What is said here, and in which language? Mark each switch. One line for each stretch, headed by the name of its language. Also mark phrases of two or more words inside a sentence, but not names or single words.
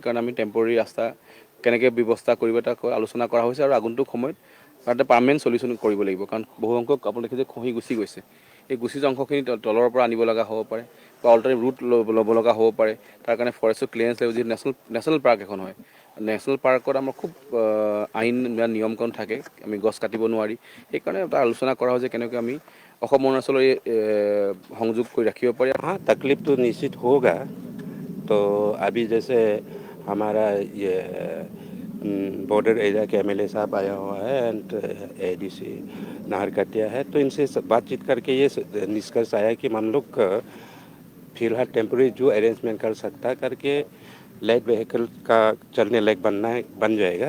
Assamese: কাৰণ আমি টেম্পৰেৰী ৰাস্তা কেনেকৈ ব্যৱস্থা কৰিব তাক আলোচনা কৰা হৈছে আৰু আগন্তুক সময়ত তাতে
English: permanent solution
Assamese: কৰিব লাগিব কাৰণ বহু সংখ্যক আপুনি দেখে যে খহি গুচি গৈছে এই গুচি যোৱা অংশখিনি তলৰ পৰা আনিব লগা হ'ব পাৰে বা
English: alternative route
Assamese: ল'ব লগা হ'ব পাৰে তাৰ কাৰণে ফৰেষ্টৰ ক্লিয়াৰেঞ্চ লাগিব যিহেতু
English: national park
Assamese: এখন হয় নেশ্যনেল পাৰ্কত আমাৰ খুব আইন বা নিয়ম কানুন থাকে আমি গছ কাটিব নোৱাৰি সেইকাৰণে এটা আলোচনা কৰা হয় যে কেনেকৈ আমি অসম অৰুণাচলৰ সংযোগ কৰি ৰাখিব পাৰি
Hindi: हाँ तकलीफ तो निश्चित होगा तो अभी जैसे हमारा ये
English: border area
Hindi: के एमएलए साहब आया हुआ है एंड एडीसी नाहरकटिया है, तो इनसे बातचीत करके ये निष्कर्ष आया कि हम लोग फिलहाल टेम्प्रेरी जो अरेंजमेंट कर सकता करके
English: light vehicle
Hindi: का चलने लायक बन जाएगा।